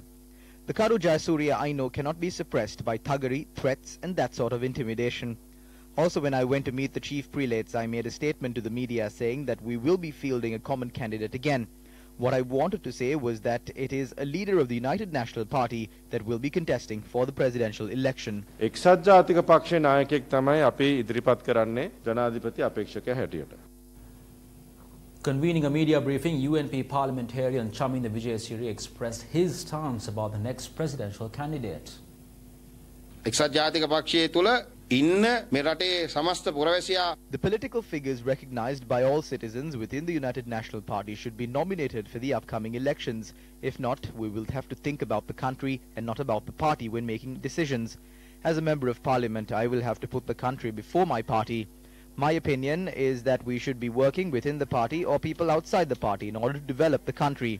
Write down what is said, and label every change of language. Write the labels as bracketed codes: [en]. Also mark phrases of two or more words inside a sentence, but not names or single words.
[en] The Karu Jayasuriya I know cannot be suppressed by thuggery, threats and that sort of intimidation. Also, when I went to meet the chief prelates, I made a statement to the media saying that we will be fielding a common candidate again. What I wanted to say was that it is a leader of the United National Party that will be contesting for the presidential election. [si] එක්සත් ජාතික පක්ෂයේ නායකයෙක් තමයි අපි ඉදිරිපත් කරන්නේ ජනාධිපති අපේක්ෂකයා හැටියට. [en] Convening a media briefing, UNP Parliamentarian Chaminda Vijayasiri expressed his stance about the next presidential candidate. [si] එක්සත් ජාතික පක්ෂයේ තුල ඉන්න මේ රටේ සමස්ත පුරවැසියා [en] The political figures recognized by all citizens within the United National Party should be nominated for the upcoming elections. If not, we will have to think about the country and not about the party when making decisions. As a member of Parliament, I will have to put the country before my party. My opinion is that we should be working within the party or people outside the party in order to develop the country.